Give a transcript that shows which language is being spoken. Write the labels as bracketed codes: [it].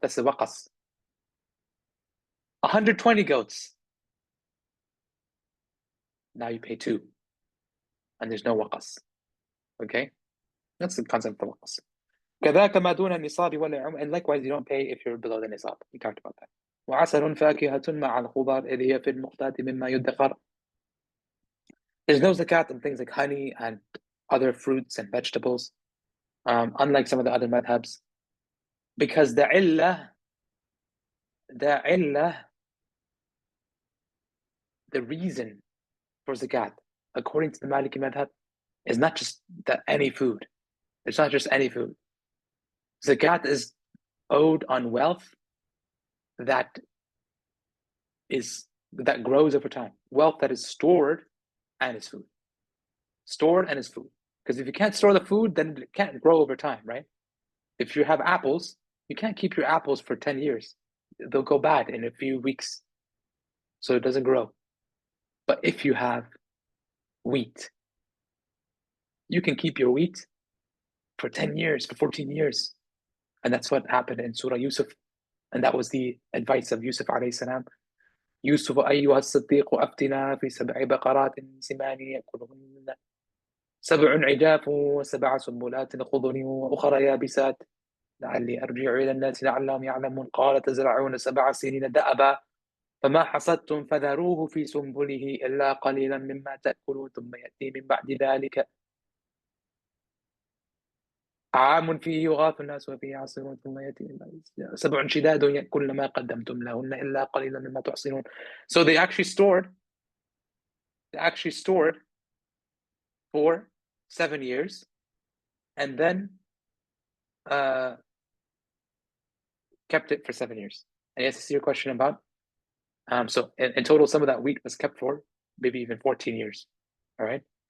[en] That's the waqas. 120 goats. Now you pay 2. And there's no waqas. Okay? That's the concept of waqas. [ar] كذاك ما دون النصاب ولا. [en] And likewise, you don't pay if you're below the nisab. We talked about that. [ar] وعسل فاكهة مع الخضار إذ هي في المقتات مما يدخر. [en] There's no zakat on things like honey and other fruits and vegetables, unlike some of the other madhabs, because the illah, the reason for zakat, according to the Maliki madhab, is not just any food. It's not just any food. Zakat is owed on wealth that grows over time. Wealth that is stored and is food. Stored and is food. Because if you can't store the food, then it can't grow over time, right? If you have apples, You can't keep your apples for 10 years. They'll go bad in a few weeks, so it doesn't grow. But if you have wheat, you can keep your wheat for 10 years, for 14 years. And that's what happened in Surah Yusuf. And that was the advice of Yusuf alayhi salam. [ar] يوسف أيها الصديق أفتنا في 7 بقرات سمان يأكلهن 7 عجاف و7 سنبلات خضر وأخرى يابسات لعلي أرجع إلى الناس لعلهم يعلمون قال تزرعون 7 سنين دأبا فما حصدتم فذروه في سنبله إلا قليلا مما تأكلون ثم يأتي من بعد ذلك عام فيه يغاث الناس وفيه يعصرون ثم يأتي 7 شداد يأكلن ما قدمتم لهن إلا قليلا مما تحصنون. [en] So they actually stored for 7 years and then kept it for 7 years. And yes, this is your question about. So in total, some of that wheat was kept for maybe even 14 years. All right.